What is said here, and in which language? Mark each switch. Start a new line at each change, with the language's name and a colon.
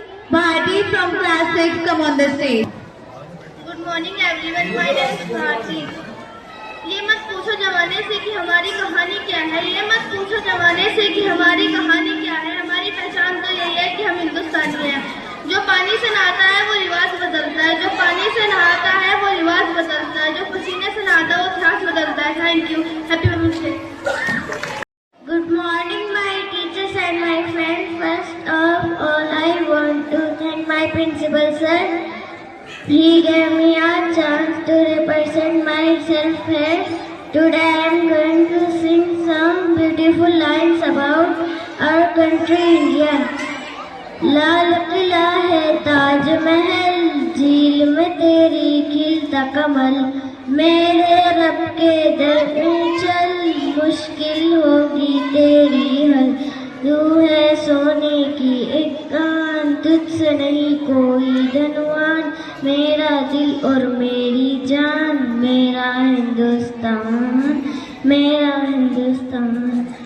English: Bharti from class 6, come on the stage. Good morning everyone, my name is Bharti.
Hindi: ये मत पूछो जमाने से कि हमारी कहानी क्या है, ये मत पूछो जमाने से कि हमारी कहानी क्या है। हमारी पहचान तो यही है कि हम हिंदुस्तानी हैं। जो पानी से नहाता है वो रिवाज बदलता है, जो पानी से नहाता है वो रिवाज बदलता है, जो पसीने से नहाता है वो इतिहास बदलता है।
English: Thank you, happy women's day. Good morning, my teachers and my friends. First of all, I want to thank my principal sir. He gave me a chance to represent myself here. Today I am going to sing some beautiful lines about our country, India.
Hindi: Lal Qila है ताज महल, झील में तेरी खिलता कमल, मेरे रब के दर में चल, मुश्किल होगी तेरी हल। तू है सोने की एक कान, तुझसे नहीं कोई धनवान, मेरा दिल और मेरी जान, मेरा हिंदुस्तान, मेरा हिंदुस्तान।